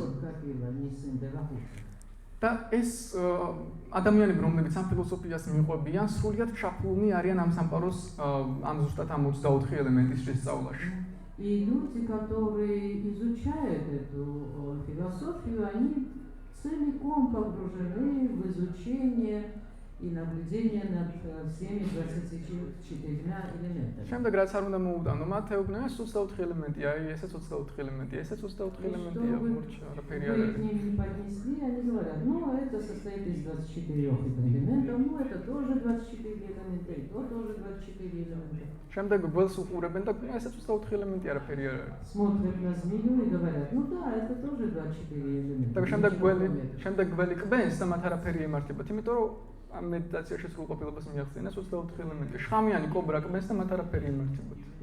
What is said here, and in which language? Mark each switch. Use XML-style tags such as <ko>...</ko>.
<ru>тот Капила, не сын Девахути.</ru> <ka>და ეს ადამიანები, რომლებიც ამ ფილოსოფიას მიყვებიან, სრულიად ჩაფლული არიან ამ სამყაროს ამ ზუსტად ამ 24 ელემენტის შესწავლაში.</ka> <ru>И люди, которые изучают эту философию, они целиком погружены в изучение и наблюдение над всеми 24 элементами.</ru> <ka>შემდეგ რაც არ უნდა მოუდანო, მათ ეუბნება ეს 24 ელემენტია, ესეც 24 ელემენტია, ესეც 24 ელემენტია, მორჩა, არაფერი არ</ka> <ru>Вы к</ru> <ka>არის.</ka> <ru>ним не поднесли, они говорят, ну это состоит из 24 элементов, ну это тоже 24 элемента, и то тоже 24 элемента.</ru> <ka>შემდეგ გველს უყურებენ და ესეც 24 ელემენტი, არაფერი არ არის.</ka> <ru>Смотрят на змею и говорят, ну да, это тоже 24 элемента.</ru> <ka>და შემდეგ გველი კბენს და მათ არაფერი ემართებათ, იმიტომ რომ ამ მედიტაციაში სრულყოფილებას მიაღწიეს 24 ელემენტი. შხამიანი კობრა კბენს და მათ არაფერი ემართებათ.</ka>